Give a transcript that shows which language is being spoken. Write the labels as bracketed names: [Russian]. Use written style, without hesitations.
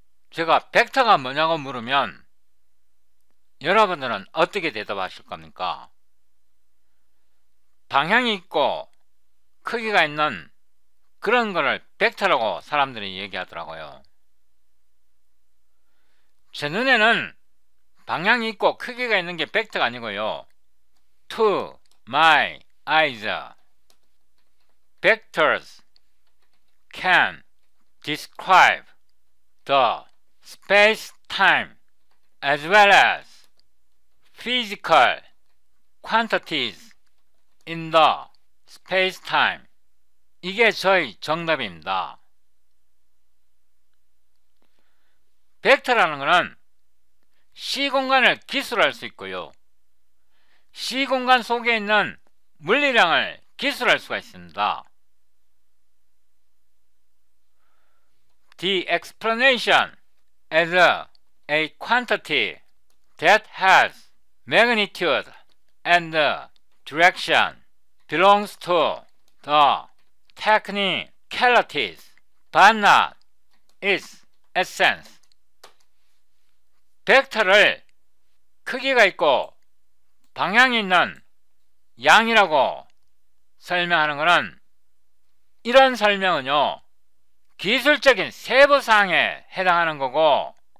[Korean] 제가 벡터가 뭐냐고 물으면 여러분들은 어떻게 대답하실 겁니까? 방향이 있고 크기가 있는 그런 거를 벡터라고 사람들이 얘기하더라고요. 제 눈에는 방향이 있고 크기가 있는 게 벡터가 아니고요. [English] To my eyes, vectors can describe the space-time as well as physical quantities in the space-time. [Korean] 이게 저의 정답입니다. 벡터라는 것은 시공간을 기술할 수 있고요. 시공간 속에 있는 물리량을 기술할 수가 있습니다. [English] The explanation as a quantity that has magnitude and direction belongs to the technicalities, but not its essence. [Korean] 벡터를 크기가 있고 방향이 있는 양이라고 설명하는 것은 이런 설명은요, 기술적인 세부사항에 해당하는 거고